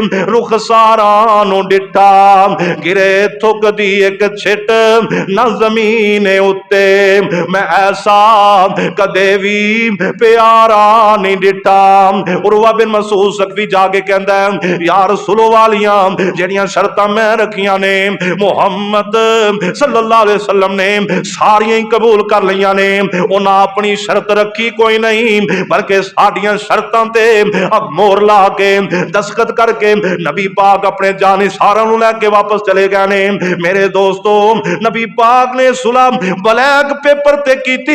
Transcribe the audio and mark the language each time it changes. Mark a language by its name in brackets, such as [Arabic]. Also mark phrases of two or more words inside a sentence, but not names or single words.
[Punjabi] رخساراں نوں ڈٹھا، گرے تھک دی ایک چھٹ نہ زمین اتے، میں ایسا کدے بھی پیارا نہیں ڈٹھا. عروہ بن مسعود ثقفی جاکے کہندا ہے، یار سلو والیاں جیہڑیاں شرطاں میں رکھیاں نے محمد [Arabic] صلى الله عليه وسلم [Punjabi] نے ساریاں ہی قبول کر لیاں نے. انہاں اپنی شرط رکھی کوئی نہیں، بلکہ ساڈیاں شرطاں تے مہر لا کے دستخط کرکے نبی پاک اپنے جانثاراں نوں لیکے واپس چلے گئے نے. میرے دوستو، نبی پاک نے صلح [English] black paper [Punjabi] تے کیتی.